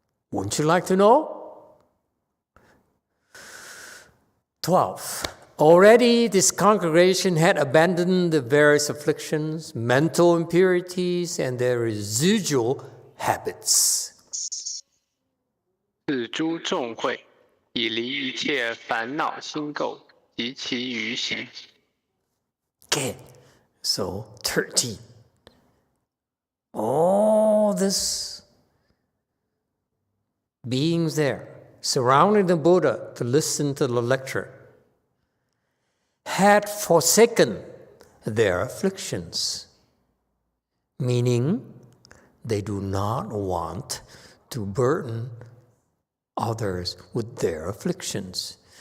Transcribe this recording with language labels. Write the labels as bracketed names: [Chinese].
[English] Wouldn't you like to know? 12. Already this congregation had abandoned the various afflictions, mental impurities, and their residual habits. [Chinese] 是诸众会已离一切烦恼心垢及其余行。 [English] Okay, so 13. All this beings there, surrounding the Buddha to listen to the lecture, had forsaken their afflictions, meaning they do not want to burden others with their afflictions.